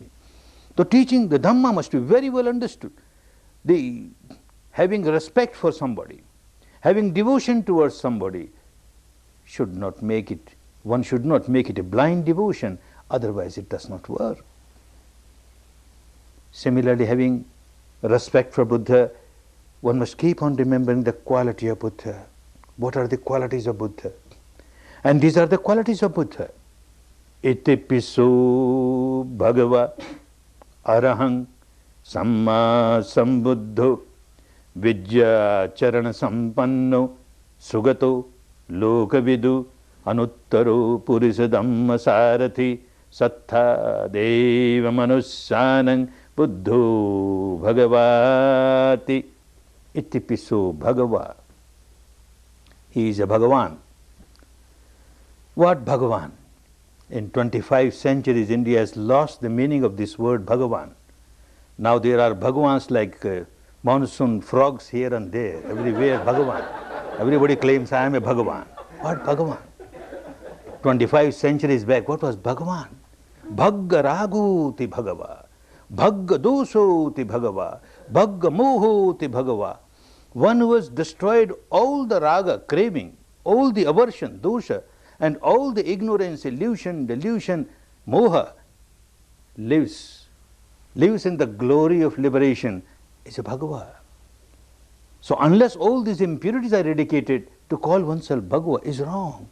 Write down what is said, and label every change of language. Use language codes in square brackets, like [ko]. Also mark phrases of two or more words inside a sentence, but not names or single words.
[en] The teaching, the Dhamma must be very well understood. Having respect for somebody, having devotion towards somebody, should not make it, one should not make it a blind devotion, otherwise it does not work. Similarly, having respect for Buddha, one must keep on remembering the quality of Buddha. What are the qualities of Buddha? And these are the qualities of Buddha. [pi] Iti piso bhagava arahang samma sambuddho vidya charana sampanno sugato lokavidu anuttaro purisa dhamma sarathi sattha deva manussanang buddho bhagavati. Iti piso bhagava. [en] He is a Bhagavan. What Bhagavan? In 25 centuries, India has lost the meaning of this word Bhagavan. Now there are Bhagavans like monsoon frogs here and there, everywhere Bhagavan. Everybody claims I am a Bhagavan. What Bhagavan? 25 centuries back, what was Bhagavan? [pi] Bhagga raguti Bhagava, Bhagga dosoti Bhagava, Bhagga mohoti Bhagava. [en] One who has destroyed all the raga, craving, all the aversion, dosha, and all the ignorance, illusion, delusion, moha, lives in the glory of liberation, is a Bhagava. So unless all these impurities are eradicated, to call oneself Bhagava is wrong.